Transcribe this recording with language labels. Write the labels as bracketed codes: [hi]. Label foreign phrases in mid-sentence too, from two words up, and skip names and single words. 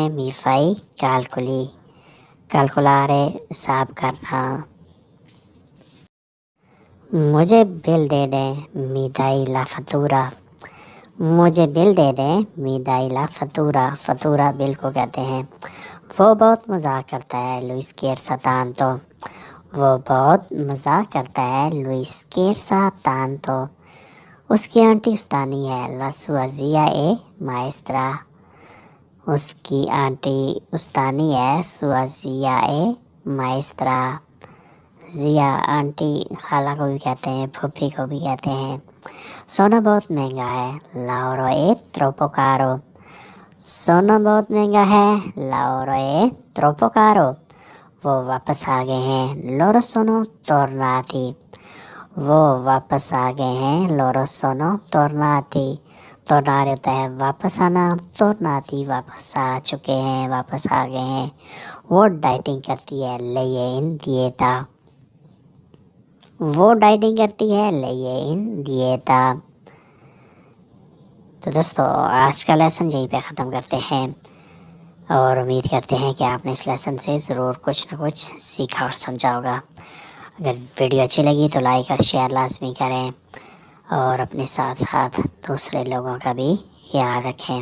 [it] Mi fai calcoli. [ur] کیلکولارے حساب کرنا. مجھے بل دے دیں. [it] Mi dai la fattura. [ur] مجھے بل دے دیں. [it] Mi dai la fattura. fattura [ur] بل کو کہتے ہیں. وہ بہت مزاق کرتا ہے. [it] Lui scherza tanto. [ur] وہ بہت مزاق کرتا ہے. [it] Lui scherza tanto. [ur] اس کی آنٹی استانی ہے. [it] La sua zia è maestra. [ur] اس کی آنٹی استانی ہے. [it] Sua zia è maestra. [ur] زیا آنٹی خالہ کو بھی کہتے ہیں. پھوپھی کو بھی کہتے ہیں. سونا بہت مہنگا ہے. [it] L'oro è troppo caro. [ur] سونا بہت مہنگا ہے. [it] L'oro è troppo caro. [ur] وہ واپس آ گئے ہیں. [it] Loro sono tornati. [ur] وہ واپس آ گئے ہیں. [it] Loro sono tornati. tornare [ur] ہوتا ہے واپس آنا. tornati واپس آ چکے ہیں, واپس آ گئے ہیں. وہ ڈائٹنگ کرتی ہے. [it] lei è in dieta. [ur] وہ ڈائٹنگ کرتی ہے. [it] lei è in dieta. [ur] تو دوستو آج کا لیسن یہیں پہ ختم کرتے ہیں, اور امید کرتے ہیں کہ آپ نے اس لیسن سے ضرور کچھ نہ کچھ سیکھا اور سمجھا ہوگا. اگر ویڈیو اچھی لگی تو لائک اور شیئر لازمی کریں, اور اپنے ساتھ ساتھ دوسرے لوگوں کا بھی خیال رکھیں.